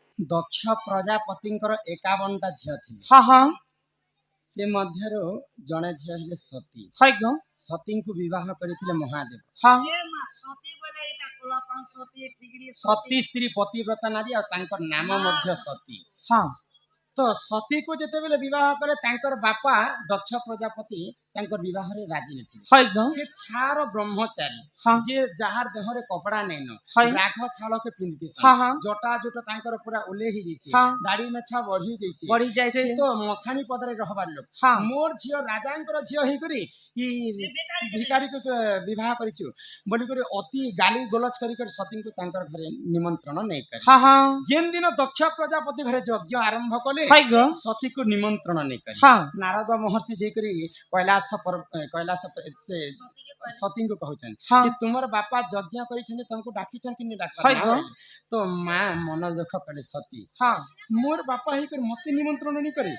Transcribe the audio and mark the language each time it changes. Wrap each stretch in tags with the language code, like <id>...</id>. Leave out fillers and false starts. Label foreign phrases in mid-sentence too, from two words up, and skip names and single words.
<or>दक्ष प्रजापतिଙ୍କର 51ଟା ଝିଅ ଥିଲେ। हाँ हाँ ସେ ମଧ୍ୟରୁ ଜଣେ ଝିଅ ହେଲେ ସତୀ। ହଇ ଗୋ ସତୀଙ୍କୁ ବିବାହ କରିଥିଲେ ମହାଦେବ। हाँ ଏ ମା ସତୀ ବୋଲେ ଏଇଟା କଳାପାନ୍ ସତୀ ଠିକରି ସତୀ ସ୍ତ୍ରୀ ପତିବ୍ରତା ନାରୀ ଆଉ ତାଙ୍କର ନାମ ମଧ୍ୟ ସତୀ। हाँ ତ ସତୀକୁ ଯେତେବେଳେ ବିବାହ କଲେ ତାଙ୍କର ବାପା ଦକ୍ଷ ପ୍ରଜାପତି ତାଙ୍କର ବିବାହରେ ରାଜି ନଥିଲେ। ହଇ ଗୋ ସେ ଛାର ବ୍ରହ୍ମଚାରୀ ହଁ। ଯିଏ ଯାହାର ଦେହରେ କପଡ଼ା ନେଇନ ହଁ। ରାଘ ଛାଳକେ ପିନ୍ଧି ହଁ, ହଁ। ଜଟା ଜୁଟ ତାଙ୍କର ପୁରା ଓଲେଇ ହେଇଯାଇଛି। ହଁ। ଦାଢି ମେଛା ବଢି ଯାଇଛି। ବଢ଼ି ଯାଏ ସେ ତ ମଶାଣି ପଦରେ ରହିବାର ଲୋକ। ହଁ। ମୋର ଝିଅ ରାଜାଙ୍କର ଝିଅ ହେଇକରି ଇ ଭିକାରୀକୁ ବିବାହ କରିଛୁ ବୋଲିକରି ଅତି ଗାଲି ଗୋଲଜ କରି ସତୀଙ୍କୁ ତାଙ୍କର ଘରେ ନିମନ୍ତ୍ରଣ ନେଇକରି हाँ हाँ ଯେନ୍ ଦିନ ଦକ୍ଷ ପ୍ରଜାପତି ଘରେ ଯଜ୍ଞ ଆରମ୍ଭ କଲେ ହଇ ଗୋ ସତୀକୁ ନିମନ୍ତ୍ରଣ ନେଇକରି हाँ ନାରଦ ମହର୍ଷି ଯାଇକରି କୈଳାସ ସେ ସତୀଙ୍କୁ କହୁଛନ୍ତି ହଁ। କି ତୁମର ବାପା ଯଜ୍ଞ କରିଛନ୍ତି ତମକୁ ଡାକିଛନ୍ତି କି ହଁ ଡାକ ଗো। ତ ମା ମନ ଦୁଃଖ କଲେ ସତୀ हाँ ମୋର ବାପା ହେଇକରି ମତେ ନିମନ୍ତ୍ରଣ ନେଇ କରି</or>